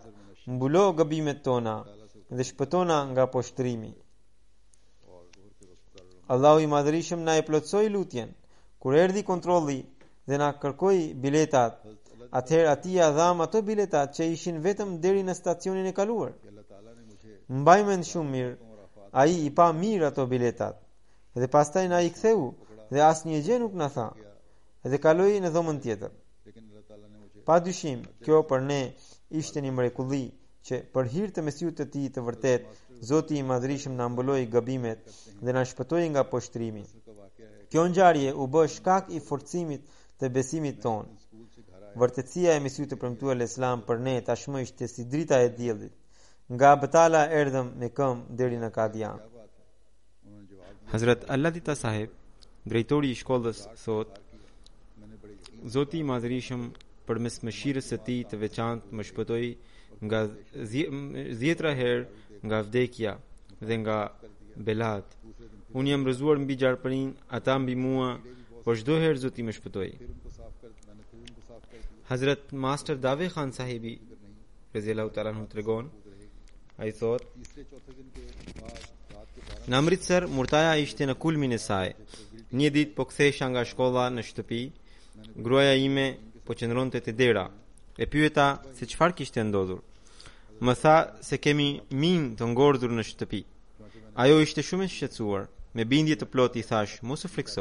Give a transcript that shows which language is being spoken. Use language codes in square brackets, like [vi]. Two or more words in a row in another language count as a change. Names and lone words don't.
[sq] Mbulo gabimet tona dhe shpëtona nga poshtrimi. Allahu i Madhërisëm na e plotësoi lutjen. Kur erdhi kontrolli dhe na kërkoi biletat, atëherë ati ja dham ato biletat që ishin vetëm deri në stacionin e kaluar. [ur] اللہ تعالیٰ نے مجھے [sq] Mbaj mend shumë mirë, ai i pa mirë ato biletat. Dhe pastaj na i ktheu dhe asnjë gjë nuk na tha. Dhe kaloi në dhomën tjetër. [ur] لیکن اللہ تعالیٰ نے مجھے [sq] Pa dyshim, kjo për ne ishte një mrekulli që për hir të Mesiut të Tij të vërtet, Zoti i Madhërisëm na mbuloi gabimet dhe na shpëtoi nga poshtrimi. [ur] کا واقعہ ہے [sq] Kjo ngjarje u bë shkak i forcimit të besimit ton. [ur] سکول سے گھر آئے [sq] Vërtetësia e Mesiut të premtuar Islam për ne tashmë ishte si drita e diellit. Nga Betala erdhëm me këmbë deri në Kadian. [ur] کیا بات ہے انہوں نے جواب دیا [sq] Hazrat Alladita Saheb, drejtori i shkollës, thot: [ur] میں نے بڑے یقین [sq] Zoti i Madhërisëm përmes mëshirës së Tij të veçantë më shpëtoi nga 10 herë nga vdekja dhe nga belat. Unë jam rrëzuar mbi gjarpërinë, ata mbi mua, por çdo herë Zoti më shpëtoi. [ur] پھر ان کو صاف کر میں نے پھر ان کو صاف کر دیا [sq] Hazrat Master Dave Khan sahibi [ar] رضي الله تعالى عنه [sq] tregon, ai thot: [ur] تیسرے چوتھے دن کے بعد رات کے 12 [sq] Në Amritsar murtaja ishte në kulmin e saj. Një ditë po kthesha nga shkolla në shtëpi, gruaja ime po qëndronte te dera. E pyeta se çfarë kishte ndodhur. Më tha se kemi minë të ngordhur në shtëpi. Ajo ishte shumë e shqetësuar. Me bindje të plotë i thash: mos u frikso.